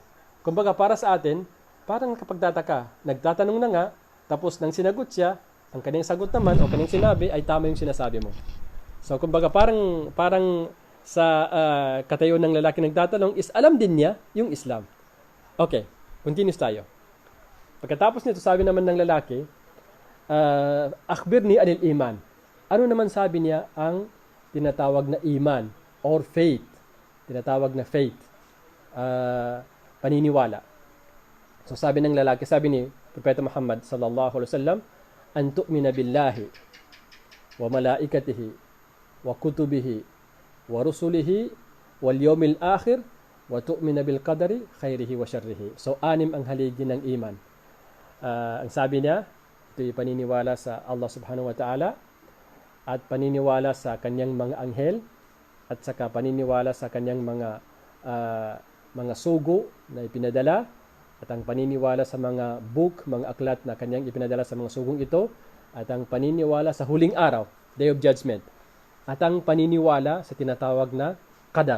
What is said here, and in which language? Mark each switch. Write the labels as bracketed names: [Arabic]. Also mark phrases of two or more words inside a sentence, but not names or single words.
[Filipino] Kumbaga para sa atin, parang nakapagtataka, nagtatanong na nga, tapos nang sinagot siya, ang kanyang sagot naman o kanyang sinabi ay tama yung sinasabi mo. So kumbaga parang sa katayo ng lalaki nagtatanong is alam din niya yung Islam. Okay, continuous tayo. Pagkatapos nito sabi naman ng lalaki, [Arabic] أخبرني عن الإيمان. [Filipino] Ano naman sabi niya ang tinatawag na iman or faith? Tinatawag na faith. Paniniwala. So sabi ng lalaki, sabi ni Propeta Muhammad [Arabic] صلى الله عليه وسلم، أن تؤمن بالله وملائكته وكتبه ورسله واليوم الآخر وتؤمن بالقدر خيره وشره. [Filipino] So anim ang haligi ng iman. Ang sabi niya, ito'y paniniwala sa Allah [Arabic] سبحانه وتعالى [Filipino] at paniniwala sa kanyang mga anghel at saka paniniwala sa kanyang mga sugo na ipinadala at ang paniniwala sa mga book, mga aklat na kanyang ipinadala sa mga sugong ito at ang paniniwala sa huling araw, [English] Day of Judgment [Filipino] at ang paniniwala sa tinatawag na qadar.